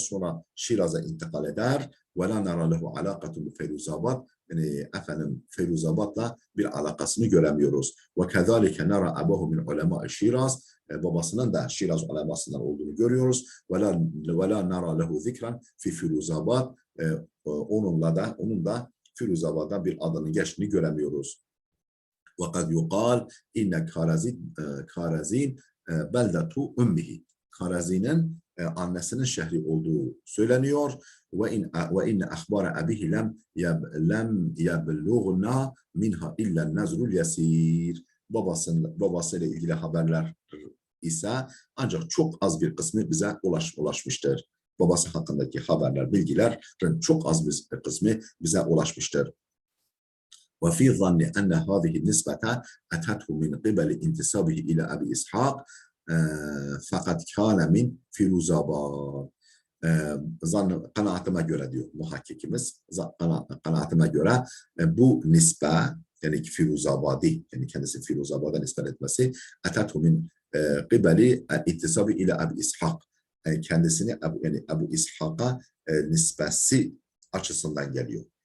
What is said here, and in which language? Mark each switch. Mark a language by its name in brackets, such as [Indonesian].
[Turkish] Sonra Şiraz'a intikal eder. [Arabic] وَلَا نَرَى لَهُ عَلَاقَةٌ بِفَيْرُوزَابَدْ. [Turkish] Yani efendim Feyruzabad'la bir alakasını göremiyoruz. [Arabic] وَكَذَٰلِكَ نَرَى أَبَهُ مِنْ عُلَمَاءِ Şiraz. [Turkish] Babasının da Şiraz ulemasından olduğunu görüyoruz. [Arabic] وَلَا نَرَى لَهُ ذِكْرًا فِي فِيرُوزَابَدْ. [Turkish] Onun da Firuzabad'da bir adını geçtiğini göremiyoruz. [Arabic] وَقَدْ يُقَالْ اِنَّ Karazin beldetu ümmihi. [Turkish] Karazin'in annesinin şehri olduğu söyleniyor. [Arabic] وَاِنَّ اَخْبَارَ أَبِهِ لَمْ يَبْلُغْنَا مِنْهَا اِلَّا النَّزْرُ الْيَسِيرِ. [Turkish] Babasıyla ilgili haberler ise ancak çok az bir kısmı bize ulaşmıştır. Babası hakkındaki haberler, bilgilerin çok az bir kısmı bize ulaşmıştır. [Arabic] وفي ظن أن هذه النسبة أتته من قبل انتسابه إلى أبي إسحاق فقد كان من Firuzabad. [Turkish] Kanaatime göre diyor muhakkikimiz, kanaatime göre bu nisbe yani Firuzabadi yani kendisi Firuzabad'a nispet etmesi [Arabic] أتته من قبل انتسابه إلى أبي إسحاق [Turkish] yani kendisini yani Ebu İshak'a nispesi açısından geliyor.